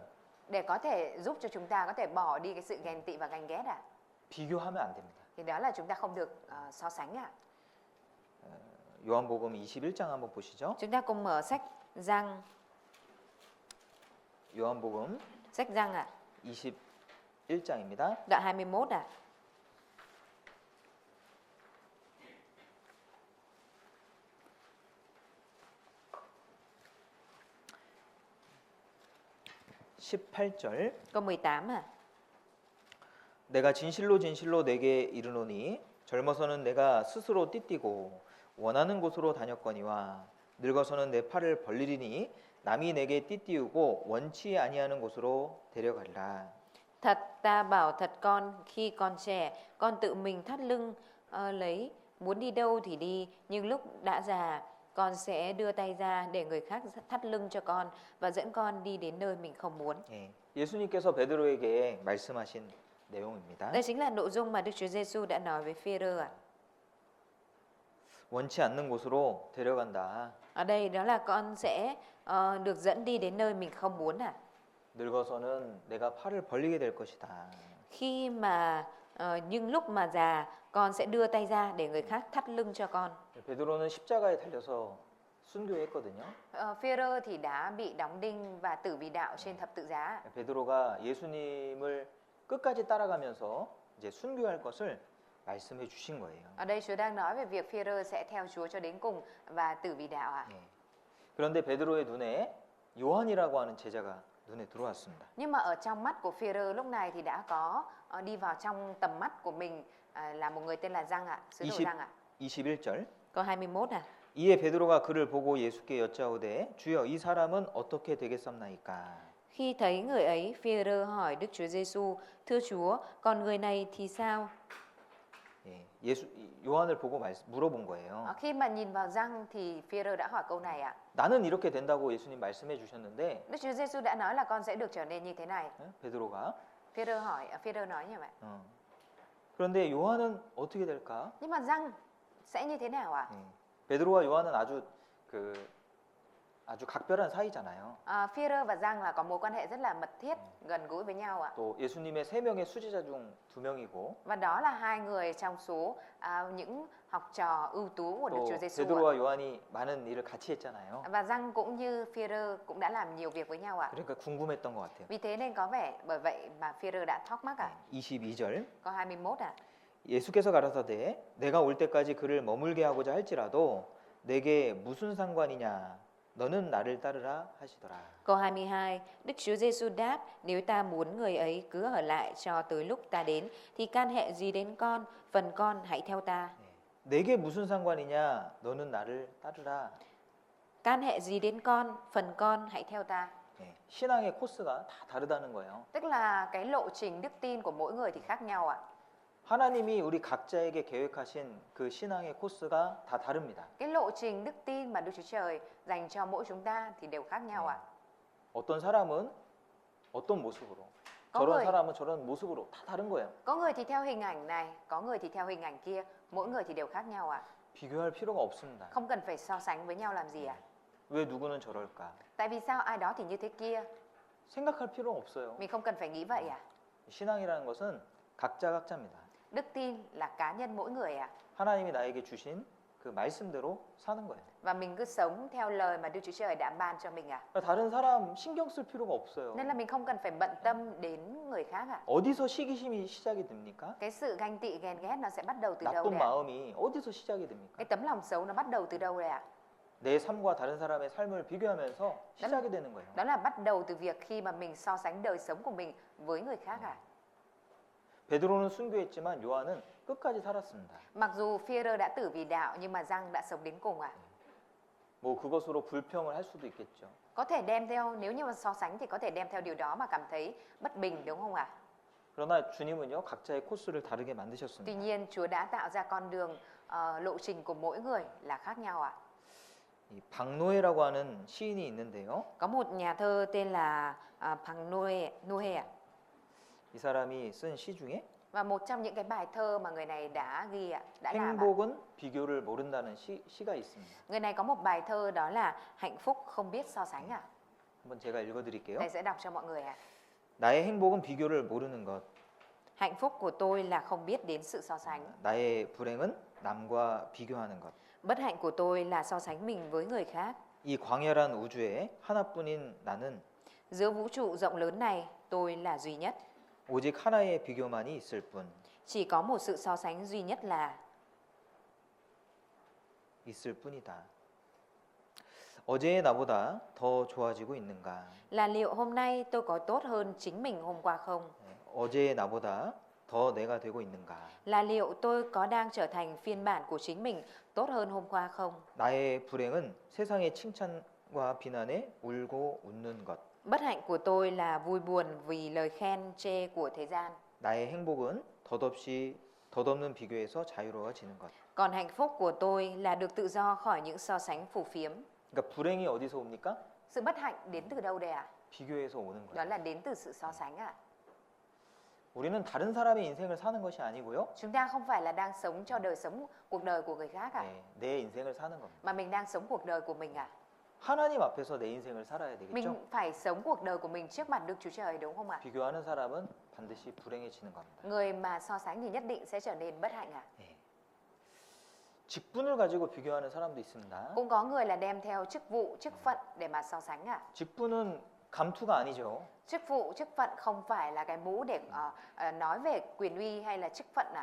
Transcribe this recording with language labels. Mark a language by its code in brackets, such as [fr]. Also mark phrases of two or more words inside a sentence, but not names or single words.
[vi] Để có thể giúp cho chúng ta có thể bỏ đi cái sự ghen tị và ganh ghét ạ. [ko] 비교하면 안 됩니다. [vi] Thì đó là chúng ta không được so sánh ạ. [ko] 요한복음 21장 한번 보시죠. [vi] Chúng ta cùng mở sách Giăng, [ko] 요한복음 [vi] sách Giăng ạ, [ko] 21장입니다. [vi] đoạn 21 ạ. [ko] (18절) [vi] Câu 18 ạ. [ko] 내가 진실로 진실로 내게 이르노니 젊어서는 내가 스스로 띠띠고 원하는 곳으로 다녔거니와 늙어서는 내 팔을 벌리리니 남이 내게 띠띠우고 원치 아니하는 곳으로 데려가리라. [vi] Thật ta bảo thật con, khi còn trẻ, con tự mình thắt lưng lấy, muốn đi đâu thì đi, nhưng lúc đã già, con sẽ đưa tay ra để người khác thắt lưng cho con và dẫn con đi đến nơi mình không muốn. [ko] 예, 예수님께서 베드로에게 말씀하신 내용입니다. [vi] Đây chính là nội dung mà Đức Chúa Giêsu đã nói với Phi-e-rơ ạ. [ko] 원치 않는 곳으로 데려간다. [vi] Ở đây đó là con sẽ được dẫn đi đến nơi mình không muốn ạ. [ko] 늙어서는 내가 팔을 벌리게 될 것이다. [vi] Khi mà nhưng lúc mà già, con sẽ đưa tay ra để người khác thắt lưng cho con. [ko] 베드로는 십자가에 달려서 순교했거든요. [vi] Phi-e-rơ thì đã bị đóng đinh và tử vì đạo trên thập tự giá. [ko] 베드로가 예수님을 끝까지 따라가면서 이제 순교할 것을 말씀해 주신 거예요. [vi] Ở đây Chúa đang nói về việc Phi-e-rơ sẽ theo Chúa cho đến cùng và tử vì đạo ạ. [ko] 예. 그런데 베드로의 눈에 요한이라고 하는 제자가 눈에 들어왔습니다. [vi] Nhưng mà ở trong mắt của Phi-e-rơ lúc này thì đã có đi vào trong tầm mắt của mình là một người tên là Giăng ạ, sứ đồ 20, Giăng ạ. [ko] 21절 [vi] Câu 21 ạ. [ko] 이에 베드로가 그를 보고 예수께 여짜오되 주여 이 사람은 어떻게 되겠습니까? [vi] Khi thấy người ấy, Phi-e-rơ hỏi Đức Chúa Giêsu: Thưa Chúa, còn người này thì sao? [ko] 예, 요한을 보고 물어본 거예요. [vi] Khi mà nhìn vào Giăng thì Phi-e-rơ đã hỏi câu này ạ. [ko] 나는 이렇게 된다고 예수님 말씀해 주셨는데 [vi] Đức Chúa Giêsu đã nói là con sẽ được trở nên như thế này. [ko] 베드로가 [vi] Phi-e-rơ nói như vậy. [ko] 그런데 요한은 어떻게 될까? [vi] Nhưng mà Giăng sẽ như thế nào ạ? [ko] 베드로와 요한은 아주 각별한 사이잖아요. [vi] Phi-e-rơ và Giăng là có mối quan hệ rất là mật thiết, gần gũi với nhau ạ. [ko] 또 예수님의 세 명의 수제자 중 두 명이고 [vi] Và đó là hai người trong số những học trò ưu tú của Đức [ko] 또 [vi] Chúa Giêsu. [ko] 베드로와 요한이 많은 일을 같이 했잖아요. [vi] Và Giăng cũng như Phi-e-rơ cũng đã làm nhiều việc với nhau ạ. [ko] 그러니까 궁금했던 것 같아요. [vi] Vì thế nên có vẻ bởi vậy mà Phi-e-rơ đã thắc mắc ạ. [ko] 22절 [vi] Câu 21 ạ. [ko] 예수께서 가라사대 내가 올 때까지 그를 머물게 하고자 할지라도 내게 무슨 상관이냐 너는 나를 따르라 하시더라. [vi] Câu 22, Đức Chúa Giêsu đáp: Nếu ta muốn người ấy cứ ở lại cho tới lúc ta đến thì can hệ gì đến con, phần con hãy theo ta. [ko] 내게 무슨 상관이냐 너는 나를 따르라. [vi] Can hệ gì đến con, phần con hãy theo ta. [ko] 신앙의 코스가 다 다르다는 거예요. [vi] Tức là cái lộ trình đức tin của mỗi người thì khác nhau ạ. [ko] 하나님이 우리 각자에게 계획하신 그 신앙의 코스가 다 다릅니다. [vi] Cái lộ trình đức tin mà Đức Chúa Trời dành cho mỗi chúng ta thì đều khác nhau ạ. [ko] 어떤 사람은 어떤 모습으로, [vi] Có [ko] 저런 [vi] người- [ko] 사람은 저런 모습으로 다 다른 거예요. [vi] Có người thì theo hình ảnh này, có người thì theo hình ảnh kia, mỗi người thì đều khác nhau ạ. [ko] 비교할 필요가 없습니다. [vi] Không cần phải so sánh với nhau làm gì ạ. [ko] 왜 누구는 저럴까? [vi] Tại vì sao ai đó thì như thế kia, [ko] 생각할 필요가 없어요. [vi] mình không cần phải nghĩ vậy ạ. [ko] 신앙이라는 것은 각자 각자입니다. [vi] Đức tin là cá nhân mỗi người ạ. [ko] 하나님이 나에게 주신 그 말씀대로 사는 거예요. [vi] Và mình cứ sống theo lời mà Đức Chúa Trời đã ban cho mình ạ. [ko] 다른 사람 신경 쓸 필요가 없어요. [vi] Nên là mình không cần phải bận tâm đến người khác ạ. [ko] 어디서 시기심이 시작이 됩니까? [vi] Cái sự ganh tị ghen ghét nó sẽ bắt đầu từ đâu [ko] 나쁜 [vi] đây ạ? [ko] 마음이 어디서 시작이 됩니까? [vi] Cái tấm lòng xấu nó bắt đầu từ đâu đây ạ? [ko] 내 삶과 다른 사람의 삶을 비교하면서 시작이 되는 거예요. [vi] Đó là bắt đầu từ việc khi mà mình so sánh đời sống của mình với người khác ạ. [ko] 베드로는 순교했지만 요한은 끝까지 살았습니다. [vi] Mặc dù Phi-e-rơ đã tử vì đạo nhưng mà Giăng đã sống đến cùng ạ. [ko] 뭐 그것으로 불평을 할 수도 있겠죠. [vi] Có thể đem theo, nếu như mà so sánh thì có thể đem theo điều đó mà cảm thấy bất bình đúng không ạ? [ko] 그러나 주님은요 각자의 코스를 다르게 [vi] Tuy [ko] 만드셨습니다. [vi] nhiên Chúa đã tạo ra con đường lộ trình của mỗi người là khác nhau ạ. [ko] 이 박노해라고 하는 시인이 있는데요. [vi] Có một nhà thơ tên là Bằng Noe ạ. [ko] 이 사람이 쓴 시 중에 [vi] Và một trong những cái bài thơ mà người này đã ghi ạ, đã làm ạ. [ko] 행복은 비교를 모른다는 시가 있습니다. [vi] Người này có một bài thơ đó là hạnh phúc không biết so sánh ạ. [ko] 한번 제가 읽어드릴게요. [vi] Thầy sẽ đọc cho mọi người ạ. [ko] 나의 행복은 비교를 모르는 것, [vi] Hạnh phúc của tôi là không biết đến sự so sánh. [ko] 나의 불행은 남과 비교하는 것. [vi] Bất hạnh của tôi là so sánh mình với người khác. [ko] 이 광활한 우주에 하나뿐인 나는 [vi] Giữa vũ trụ rộng lớn này, tôi là duy nhất. [ko] 오직 하나의 비교만이 있을 뿐. [vi] Chỉ có một sự so sánh duy nhất là [ko] 있을 뿐이다. 어제의 나보다 더 좋아지고 있는가? [vi] liệu hôm nay tôi có tốt hơn chính mình hôm qua không? [ko] 어제의 나보다 더 내가 되고 있는가? [vi] Là liệu tôi có đang trở thành phiên bản của chính mình tốt hơn hôm qua không? [ko] 나의 불행은 세상의 칭찬과 비난에 울고 웃는 것. [vi] Bất hạnh của tôi là vui buồn vì lời khen chê của thế gian. [ko] 나의 행복은 덧없는 비교에서 자유로워지는 것. [vi] Còn hạnh phúc của tôi là được tự do khỏi những so sánh phù phiếm. [ko] 그러니까 불행이 어디서 옵니까? [vi] Sự bất hạnh đến từ đâu đây ạ? [ko] 비교에서 오는 [vi] Đó [ko] 거예요. [vi] là đến từ sự so sánh ạ. [ko] 우리는 다른 사람의 인생을 사는 것이 아니고요. [vi] Chúng ta không phải là đang sống cho cuộc đời của người khác ạ, [ko] 내 인생을 사는 겁니다. [vi] mà mình đang sống cuộc đời của mình ạ. [ko] 하나님 앞에서 내 인생을 살아야 되겠죠? [vi] Mình phải sống cuộc đời của mình trước mặt Đức Chúa Trời, đúng không ạ? [ko] 비교하는 사람은 반드시 불행해지는 겁니다. [vi] Người mà so sánh thì nhất định sẽ trở nên bất hạnh ạ. [ko] 직분을 가지고 비교하는 사람도 있습니다. [vi] Cũng có người là đem theo chức vụ, chức phận để mà so sánh ạ. [ko] 직분은 감투가 아니죠. [vi] Chức vụ, chức phận không phải là cái mũ để nói về quyền uy hay là chức phận ạ.